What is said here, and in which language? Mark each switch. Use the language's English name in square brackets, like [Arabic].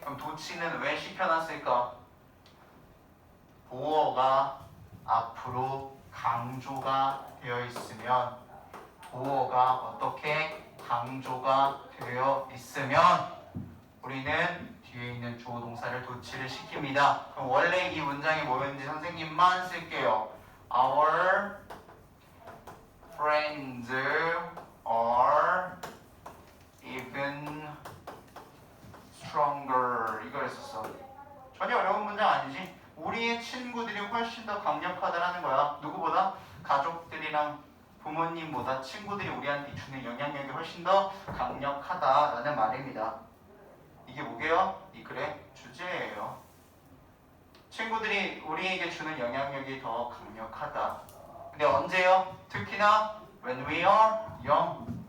[Korean] 그럼 도치는 왜 씹혀놨을까? 보어가 앞으로 강조가 되어 있으면 보어가 어떻게 강조가 되어 있으면 우리는 뒤에 있는 주어 동사를 도치를 시킵니다. 그럼 원래 이 문장이 뭐였는지 선생님만 쓸게요. [English] Our friends are even stronger. [Korean] 이거였었어. 전혀 어려운 문장 아니지? 우리의 친구들이 훨씬 더 강력하다라는 거야. 누구보다? 가족들이랑 부모님보다 친구들이 우리한테 주는 영향력이 훨씬 더 강력하다라는 말입니다. 이게 뭐게요? 이 글의 주제예요. 친구들이 우리에게 주는 영향력이 더 강력하다. 근데 언제요? 특히나 [English] when we are young.